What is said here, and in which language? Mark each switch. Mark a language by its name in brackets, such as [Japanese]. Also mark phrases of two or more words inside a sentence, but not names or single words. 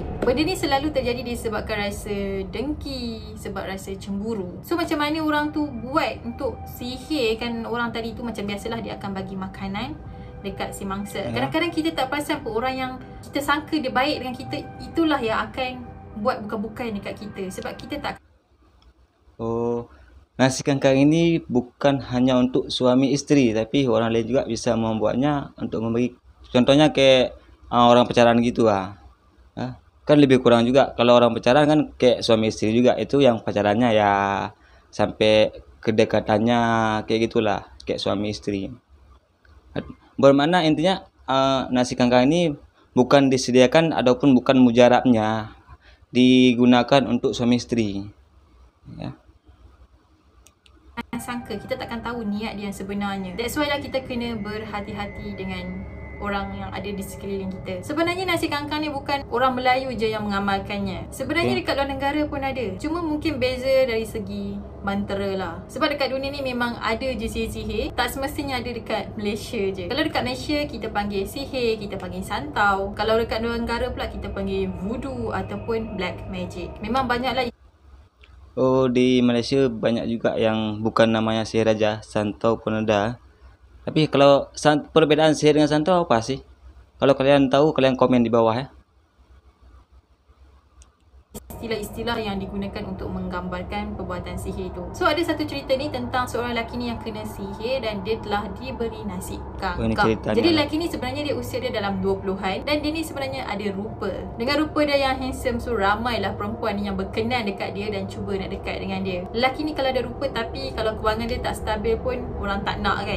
[Malay] Benda ni selalu terjadi disebabkan rasa dengki, sebab rasa cemburu. So macam mana orang tu buat untuk sihirkan orang tadi tu? Macam biasalah, dia akan bagi makanan dekat si mangsa. Kadang-kadang kita tak perasan pun orang yang kita sangka dia baik dengan kita, itulah yang akan buat bukan-bukan dekat kita. Sebab kita tak... Oh, [Indonesian] nasi kangkang ini bukan hanya untuk suami isteri, tapi orang lain juga bisa membuatnya untuk membagi. Contohnya kayak orang pacaran gitu lah. Kan lebih kurang juga kalau orang pacaran kan kayak suami istri juga, itu yang pacarannya ya sampai kedekatannya kayak gitulah, kayak suami istri. Bermakna intinya nasi kangkang ini bukan disediakan ataupun bukan mujarabnya digunakan untuk suami istri, ya. [Malay] Sangka, kita takkan tahu niat dia yang sebenarnya. [English] That's why [Malay] lah kita kena berhati-hati dengan orang yang ada di sekeliling kita. Sebenarnya nasi kangkang ni bukan orang Melayu je yang mengamalkannya. Sebenarnya dekat luar negara pun ada. Cuma mungkin beza dari segi mantra lah. Sebab dekat dunia ni memang ada je sihir-sihir. Tak semestinya ada dekat Malaysia je. Kalau dekat Malaysia kita panggil sihir, kita panggil santau. Kalau dekat luar negara pula kita panggil voodoo ataupun [English] black magic. [Malay] Memang banyak lah. [Indonesian] Oh, di Malaysia banyak juga yang bukan namanya sihir aja, santau pun ada. Tapi kalau perbedaan sihir dengan santau apa sih? Kalau kalian tahu, kalian komen di bawah ya. Istilah-istilah yang digunakan untuk menggambarkan perbuatan sihir itu. [Malay] So ada satu cerita ni tentang seorang lelaki ni yang kena sihir dan dia telah diberi nasi kangkang. Jadi lelaki ni sebenarnya dia usia dia dalam 20-an dan dia ni sebenarnya ada rupa. Dengan rupa dia yang handsome, so ramailah perempuan yang berkenan dekat dia dan cuba nak dekat dengan dia. Lelaki ni kalau ada rupa tapi kalau kewangan dia tak stabil pun orang tak nak kan.